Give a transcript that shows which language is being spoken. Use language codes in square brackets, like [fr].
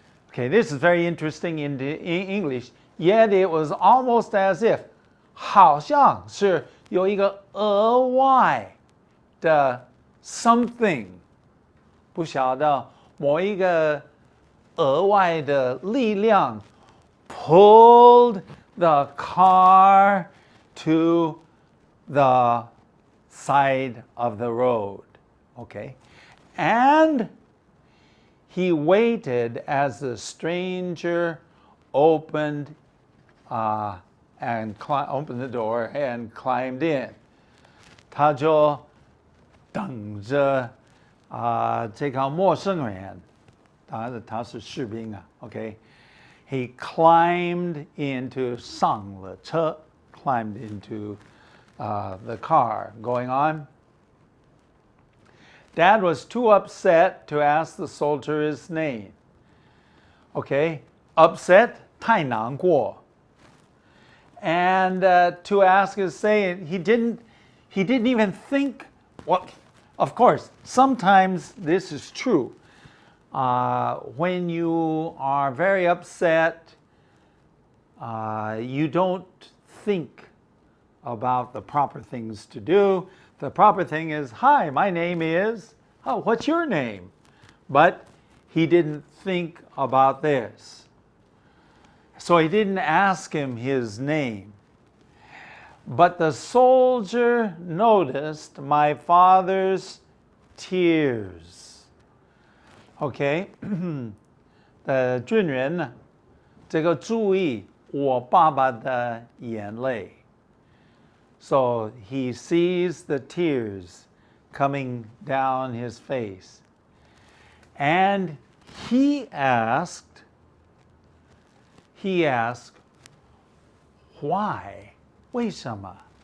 [en] Okay, this is very interesting in English. Yet it was almost as if, [zh] 好像是有一个额外的 [en] something, [zh] 不晓得某一个额外的力量 [en] pulled the car to the side of the road. Okay? And he waited as the stranger opened opened the door and climbed in. [zh] 他就等着这个陌生人，他是士兵啊 okay? [en] He climbed into [zh] 上了车 [en] climbed into the car. Going on. Dad was too upset to ask the soldier his name. Okay, upset, [zh] 太难过. [en] And to ask his name, he didn't even think. Well, of course, sometimes this is true. When you are very upset, you don't think about the proper things to do. The proper thing is, hi, my name is, oh, what's your name? But he didn't think about this. So he didn't ask him his name. But the soldier noticed my father's tears. Okay? [zh] 的军人呢，这个注意我爸爸的眼泪。 [en] So he sees the tears coming down his face. And he asked, why? [zh] 为什么？